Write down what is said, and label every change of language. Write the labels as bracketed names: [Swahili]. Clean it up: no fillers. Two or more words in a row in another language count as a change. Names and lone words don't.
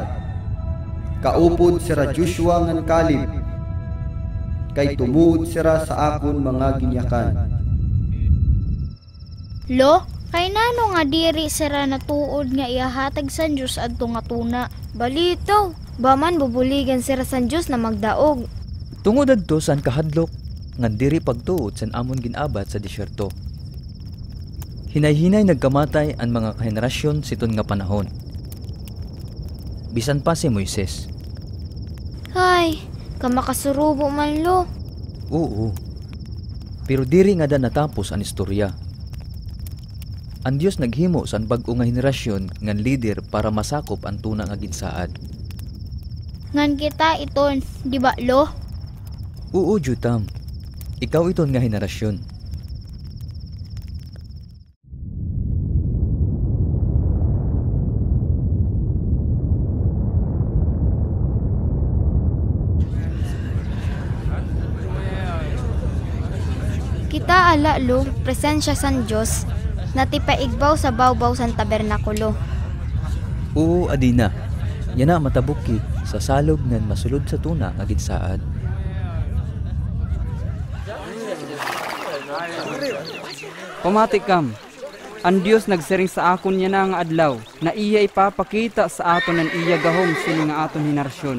[Waray] Kaupod sira Joshua ngan Caleb, kay tumuod sira sa akon mga ginyakan. Lo, kay nano nga diri sira natuod nga ihahatag san Dios adto nga tuna. Balito, baman bubuligan sira san Dios na magdaog. Tungod adto san kahadlok, ngan diri pagtuod san amon ginabat sa disyerto. Hinay-hinay nagkamatay ang mga henerasyon siton nga panahon. Bisan pa si Moises. Ay, kamakasurubo man lo. Oo. Pero diri nga da natapos ang istorya. Ang Dios naghimo sa bag-o nga henerasyon ngan leader para masakop ang tuna nga ginsaad. Ngan kita iton, di ba lo? Oo, Jutam. Ikaw iton nga henerasyon. Kita alalo, presensya san Diyos, natipaigbaw sa bawbaw san tabernakulo. Oo, adina. Yana matabukit sa salog ngan masulod sa tuna nga ginsaad. Pamati kam, ang Dios nagsiring sa akon niya na nga adlaw, na iya ipapakita sa aton ng iya gahom sini nga aton henerasyon.